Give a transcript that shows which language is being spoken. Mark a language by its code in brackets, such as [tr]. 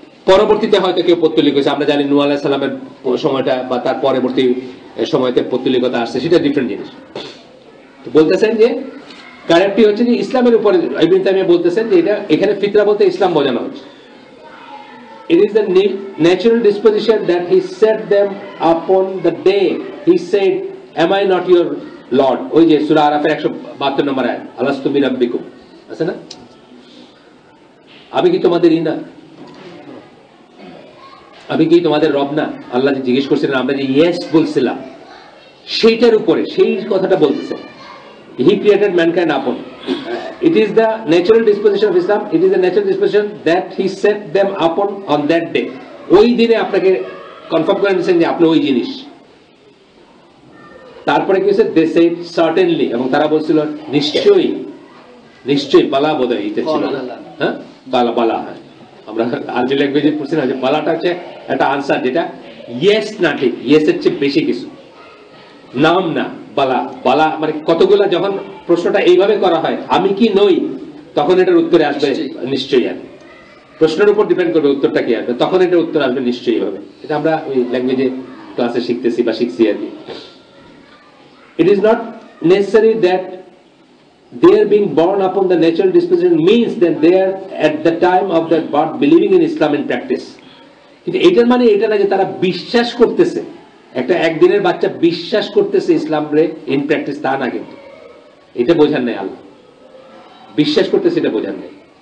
[bn] পরবর্তীতে হয়তো কেউ পৌত্তলিক হয়েছে, আমরা জানি নূহ আলাইহিস সালামের সময়টা বা তার পরবর্তী সময়তে পৌত্তলিকতা আসছে, সেটা ডিফারেন্ট জিনিস। বলতেছেন যে কারেক্টলি হচ্ছে যে ইসলামের উপরে, ইবনে তাইমিয়া বলতেছেন যে এটা এখানে ফিতরা বলতে ইসলাম বোঝানো হচ্ছে। [en] It is the natural disposition that he set them upon the day he said, am I not your Lord? [bn] ওই যে সূরা আরাফের 172 নম্বর আয়াত, [ar] আলাস্তু বিরাব্বিকুম, [bn] আছে না? আমি কি তোমাদের না? আমি কি তোমাদের রব না? আল্লাহ যে জিজ্ঞেস করছিলেন, আমরা যে ইয়েস বলছিলাম, সেইটার উপরে সেই কথাটা বলতেছে। [en] He created mankind upon. It is the natural disposition of Islam. It is the natural disposition that he set them upon on that day. [bn] ওই দিনে আপনাকে কনফার্ম করে দিয়েছেন যে আপনি ওই জিনিস। তারপরে কি হয়েছে, [en] they said certainly, [bn] এবং তারা বলছিল নিশ্চয়ই, নিশ্চয়ই, বালা বোধহয় এটা ছিল, হ্যাঁ বালা, বালা, হ্যাঁ আমরা আরবি ল্যাঙ্গুয়েজে পড়ছি না যে বালাটা হচ্ছে একটা আনসার যেটা ইয়েস না ঠিক, ইয়েস এর চেয়ে বেশি কিছু, নাম না, বালা, বালা মানে কতগুলা যখন প্রশ্নটা এইভাবে করা হয় আমি কি নই, তখন এটার উত্তরে আসবে নিশ্চয়ই আসবে, প্রশ্নের উপর ডিপেন্ড করবে উত্তরটা কি আসবে, তখন এটার উত্তর আসবে নিশ্চয়ই ভাবে। এটা আমরা ওই ল্যাঙ্গুয়েজে ক্লাসে শিখতেছি বা শিখছি আর কি। [en] It is not necessary that their being born upon the natural disposition means that they are at the time of their birth believing in Islam in practice. [bn] কিন্তু এটার মানে এটা না যে তারা বিশ্বাস করতেছে, একটা একদিনের বাচ্চা বিশ্বাস করতেছে ইসলাম রে ইন প্র্যাকটিস, তা না, কিন্তু এটা বোঝার নাই আল্লাহ, বিশ্বাস করতেছে এটা বোঝার নাই।